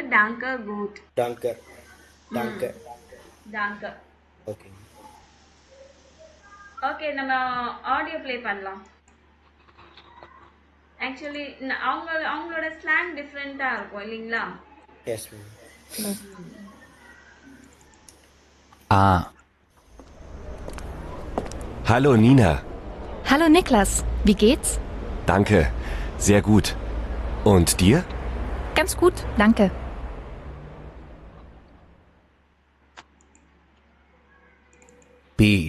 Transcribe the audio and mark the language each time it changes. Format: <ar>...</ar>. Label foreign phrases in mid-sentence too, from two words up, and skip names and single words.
<de>danke gut. danke danke டாங்கர்.</de> <ta>ஓகே ஓகே, நம்ம ஆடியோ ப்ளே பண்ணலாம். ஆக்சுவலி அவங்களோட ஸ்லாங் டிஃப்ரெண்டா இருக்கும் இல்லைங்களா?</ta> <en>yes ma'am. A.</en> <de>Hallo Nina. Hallo Niklas, wie geht's? Danke, sehr gut. Und dir? Ganz gut, danke. B.</de>